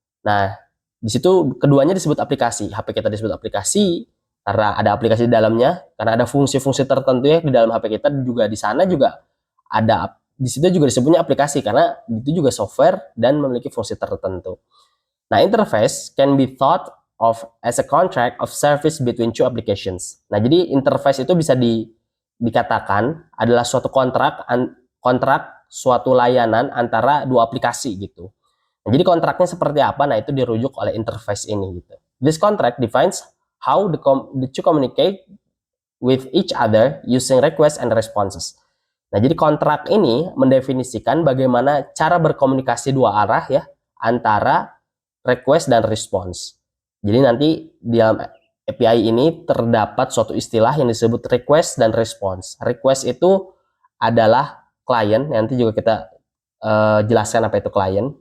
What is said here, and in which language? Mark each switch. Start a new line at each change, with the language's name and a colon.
Indonesian: Nah, di situ keduanya disebut aplikasi. HP kita disebut aplikasi karena ada aplikasi di dalamnya, karena ada fungsi-fungsi tertentu ya di dalam HP kita, juga di sana juga ada, di situ juga disebutnya aplikasi karena itu juga software dan memiliki fungsi tertentu.
English: Nah, interface can be thought of as a contract of service between two applications.
Indonesian: Nah, jadi interface itu bisa dikatakan adalah suatu kontrak suatu layanan antara dua aplikasi gitu. Nah, jadi kontraknya seperti apa? Nah, itu dirujuk oleh interface ini gitu.
English: This contract defines how the two communicate with each other using requests and responses.
Indonesian: Nah, jadi kontrak ini mendefinisikan bagaimana cara berkomunikasi dua arah ya antara request dan response. Jadi nanti di dalam API ini terdapat suatu istilah yang disebut request dan response. Request itu adalah klien, nanti juga kita jelaskan apa itu klien.